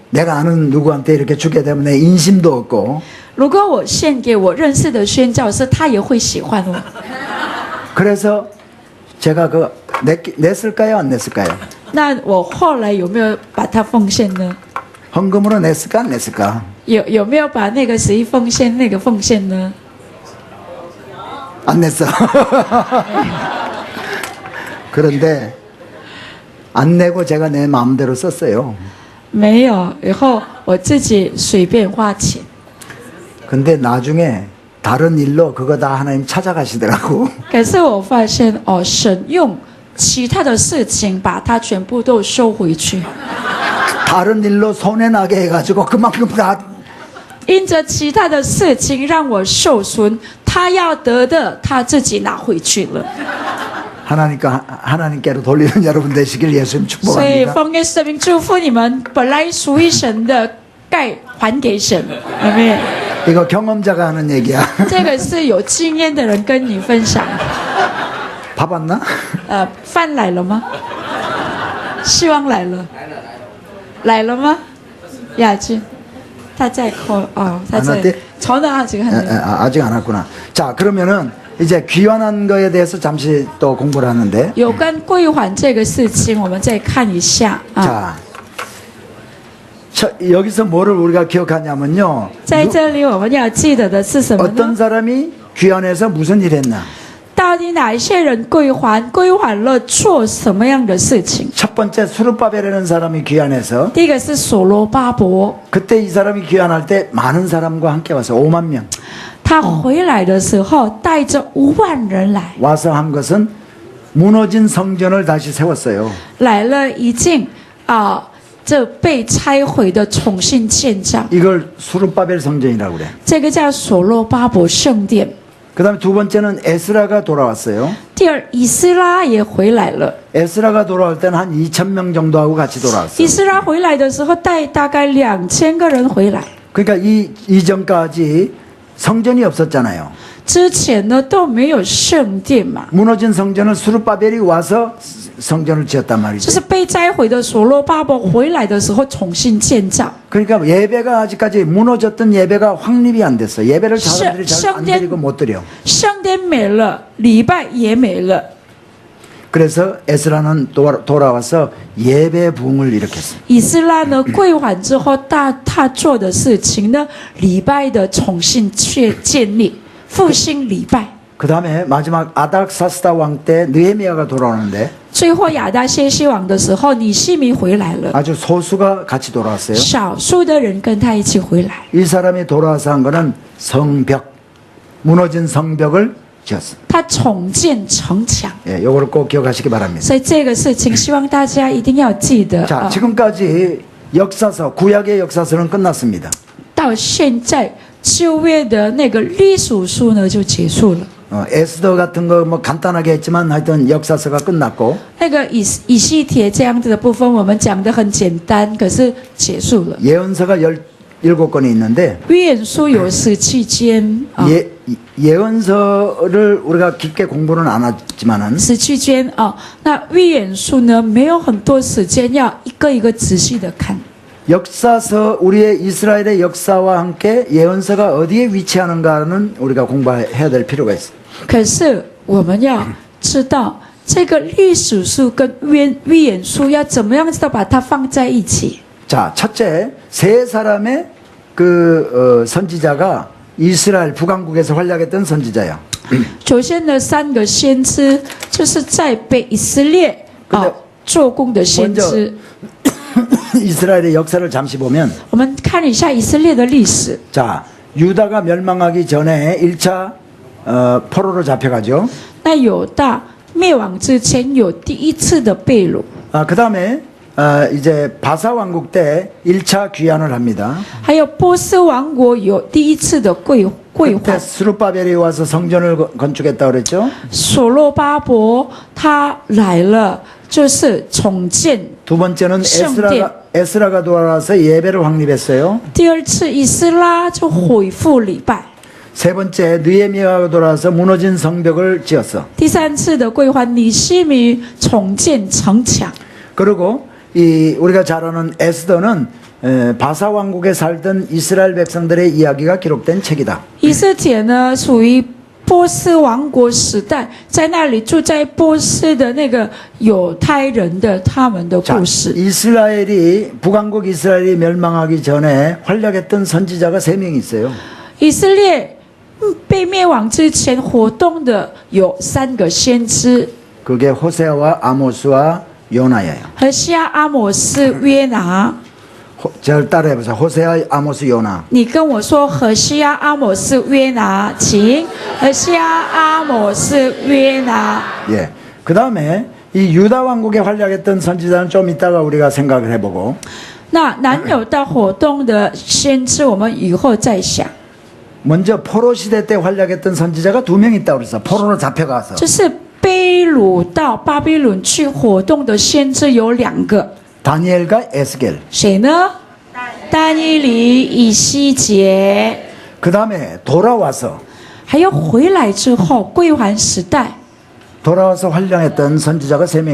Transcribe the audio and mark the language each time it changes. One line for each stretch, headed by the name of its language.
Korean: 내가 아는 누구한테 이렇게 주게 되면 내 인심도 없고.
Chinese: 如果我献给我认识的宣教师，他也会喜欢我。
Korean: 그래서 제가 그 냈을까요 안 냈을까요?
Chinese: 那我后来有没有把它奉献呢？
Korean: 헌금으로 냈을까 안 냈을까?
Chinese: 有没有把那个10亿奉献那个奉献呢？
Korean: 안 냈어. 그런데 안 내고 제가 내 마음대로 썼어요.
Chinese: 没有，以后我自己随便花钱。
Korean: 근데 나중에 다른 일로 그거 다 하나님 찾아가시더라고.
Chinese: 可是我发现神用其他的事情把它全部都收回去，
Korean: 다른 일로 손해나게 해가지고 그만큼 다
Chinese: 因着其他的事情让我受损，他要得的他自己拿回去了。
Korean: 하나님께로 돌리는 여러분 되시길 예수님
Chinese: 所以
Korean: 축복합니다.
Chinese: 奉耶稣的名祝福你们，本来属于神的该还给神，有没有？
Korean: 이거 경험자가 하는 얘기야.
Chinese: 这个是有经验的人跟你分享。
Korean: 밥 왔나?
Chinese: 饭来了吗？希望来了，来了吗？雅君，他在扣哦，他在
Korean: 안 왔대? 전화 아직 안 돼. 아직 안 왔구나. 자, 그러면은 이제 귀환한 거에 대해서 잠시 또 공부를 하는데.
Chinese: 有关归还这个事情，我们再看一下啊。
Korean: 자, 여기서 뭐를 우리가 기억하냐면요.
Chinese: 在这里我们要记得的是什么
Korean: 어떤
Chinese: 呢？
Korean: 사람이 귀환해서 무슨 일 했나?
Chinese: 到底哪一些人归还？归还了做什么样的事情？
Korean: 첫 번째 수르바벨이라는 사람이 귀환해서
Chinese: 第一个是所罗巴伯，
Korean: 그때 이 사람이 귀환할 때 많은 사람과 함께 와서 5만 명
Chinese: 他回来的时候带着5万人来，
Korean: 와서 한 것은 무너진 성전을 다시 세웠어요.
Chinese: 来了一件这被拆毁的重新建造，
Korean: 이걸 수르바벨 성전이라고 그래.
Chinese: 这个叫所罗巴伯圣殿。
Korean: 그다음에 두 번째는 에스라가 돌아왔어요.
Chinese: 第二，以斯拉也回来了。
Korean: 에스라가 돌아올 때는 한 2,000명 정도하고 같이 돌아왔어요.
Chinese: 以斯拉回来的时候带大概2000个人回来，
Korean: 그러니까 이 이전까지 성전이 없었잖아요.
Chinese: 之前呢都没有圣殿嘛，
Korean: 무너진 성전을 수르바벨이 와서 성전을 지었단
Chinese: 就
Korean: 말이죠.
Chinese: 是被摘毁的所罗巴伯回来的时候重新建造。
Korean: 그러니까 예배가 아직까지 무너졌던 예배가 확립이 안 됐어. 예배를 사람들이 잘 안 드리고 못 드려.
Chinese: 圣殿没了，礼拜也没了。
Korean: 그래서 에스라는 돌아와서 예배 부흥을 일으켰어.
Chinese: 以斯拉呢归还之后，他做的事情呢，礼拜的重新建立，复兴礼拜。
Korean: 그 다음에 마지막 아닥사스다 왕 때 느헤미야가 돌아오는데
Chinese: 最后亚达谢西王的时候，尼西米回来了，
Korean: 아주 소수가 같이 돌아왔어요.
Chinese: 少数的人跟他一起回来。
Korean: 이 사람이 돌아와서 한 거는 성벽, 무너진 성벽을 지었어.
Chinese: 他重建城墙，
Korean: 예, 요거를 꼭 기억하시기 바랍니다.
Chinese: 所以这个事情希望大家一定要记得。
Korean: 자, 지금까지 역사서, 구약의 역사서는 끝났습니다.
Chinese: 到现在旧约的那个历史书呢就结束了。
Korean: 에스더 같은 거 뭐 간단하게 했지만 하여튼 역사서가 끝났고
Chinese: 那个以西帖这样子的部分，我们讲的很简单，可是结束了。
Korean: 예언서가 17권이 있는데
Chinese: 预言书有17间啊，
Korean: 예언서를 우리가 깊게 공부는 안 하지만은
Chinese: 17间啊。那预言书呢，没有很多时间要一个一个仔细的看。
Korean: 역사서 우리의 이스라엘의 역사와 함께 예언서가 어디에 위치하는가는 우리가 공부해야 될 필요가 있어.
Chinese: 可是我们要知道这个历史书跟预言书要怎么样子的把它放在一起。
Korean: 자, 첫째, 세 사람의 선지자가 이스라엘 북왕국에서 활약했던 선지자야.
Chinese: 首先呢，3个先知就是在北以色列做工的先知。
Korean: 이스라엘의 역사를 잠시 보면
Chinese: 我们看一下以色列的历史。
Korean: 자, 유다가 멸망하기 전에 1차 포로로 잡혀가죠.
Chinese: 那犹大灭亡之前有第一次的被掳，
Korean: 그 다음에 이제 바사 왕국 때 1차 귀환을 합니다.
Chinese: 还有波斯王国有第一次的归
Korean: 그때
Chinese: 还。
Korean: 스룹바벨이 와서 성전을 건축했다 그랬죠.
Chinese: 所罗巴伯他来了，就是重建。
Korean: 두 번째는
Chinese: 圣殿。
Korean: 에스라가 돌아와서 예배를 확립했어요.
Chinese: 第二次以斯拉就恢复礼拜。
Korean: 세 번째 느헤미야가 돌아와서 무너진 성벽을 지었어.
Chinese: 第三次的归还，尼西米重建城墙。
Korean: 그리고 이 우리가 잘 아는 에스더는 바사 왕국에 살던 이스라엘 백성들의 이야기가 기록된 책이다.
Chinese: 以斯帖呢，属于波斯王国时代，在那里住在波斯的那个犹太人的他们的
Korean: 자,
Chinese: 故事。
Korean: 이스라엘이 북왕국 이스라엘이 멸망하기 전에 활약했던 선지자가 3명이 있어요.
Chinese: 以色列被灭亡之前活动的有3个先知，
Korean: 그게 호세아와 아모스와 요나예요.
Chinese: 何西阿、阿摩斯、约拿。
Korean: 잘 따라해보세요. 호세아, 아모스, 요나.
Chinese: 你跟我说何西阿、阿摩斯、约拿，请何西阿、阿摩斯、约拿。
Korean: 예. 그 다음에 이 유다 왕국에 활약했던 선지자는 좀 이따가 우리가 생각을 해보고. 那南犹大活动的先知，我们以后再想。 먼저 포로 시대 때 활약했던 선지자가 2명 있다고 그랬어. 포로로 잡혀가서.
Chinese: 就是被掳到巴比伦去活动的先知有2个，
Korean: 다니엘과 에스겔.
Chinese: 谁呢？但以理、以西结。
Korean: 그 다음에 돌아와서
Chinese: 还有回来之后归还时代，
Korean: 돌아와서 활량했던 선지자가 3명이